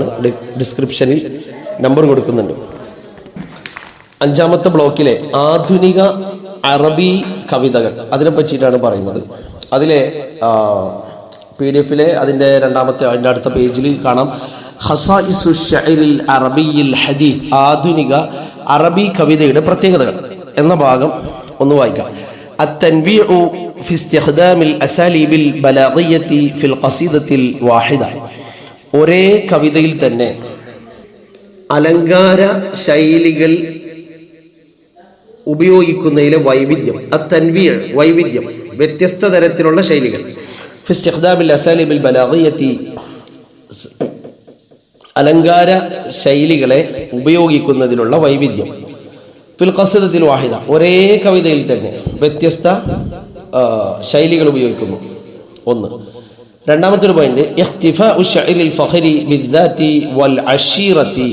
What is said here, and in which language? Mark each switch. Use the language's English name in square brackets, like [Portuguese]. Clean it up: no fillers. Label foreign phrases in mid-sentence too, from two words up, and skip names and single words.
[Malayalam] ഡിസ്ക്രിപ്ഷനിൽ നമ്പർ കൊടുക്കുന്നുണ്ട്. 5-ാമത്തെ ബ്ലോക്കിലെ ആധുനിക അറബി കവിതകൾ, അതിനെ പറ്റിയിട്ടാണ് പറയുന്നത്. അതിലെ PDF-ലെ അതിൻ്റെ അതിൻ്റെ അടുത്ത പേജിൽ കാണാം, [Arabic] خصائص الشعر العربي الحديث, [Malayalam] ആധുനിക അറബി കവിതയുടെ പ്രത്യേകതകൾ എന്ന ഭാഗം ഒന്ന് വായിക്കാം. [Arabic] التنبيه في استخدام الأساليب البلاغية في القصيدة الواحدة. [Malayalam] ഒരേ കവിതയിൽ തന്നെ അലങ്കാര ശൈലികൾ ഉപയോഗിക്കുന്നതിലെ വൈവിധ്യം. التنبيه വൈവിധ്യം, വ്യത്യസ്ത തരത്തിലുള്ള ശൈലികൾ. [Arabic] في استخدام الأساليب البلاغية, [Malayalam] അലങ്കാര ശൈലികളെ ഉപയോഗിക്കുന്നതിലുള്ള വൈവിധ്യം. [Arabic] في القصيدة الواحدة, [Malayalam] ഒരേ കവിതയിൽ തന്നെ വ്യത്യസ്ത ശൈലികൾ ഉപയോഗിക്കുന്നു. ഒന്ന്. രണ്ടാമത്തെ ഒരു പോയിന്റ്, [Arabic] اكتفاء الشعر الفخري بالذات والعشيرة.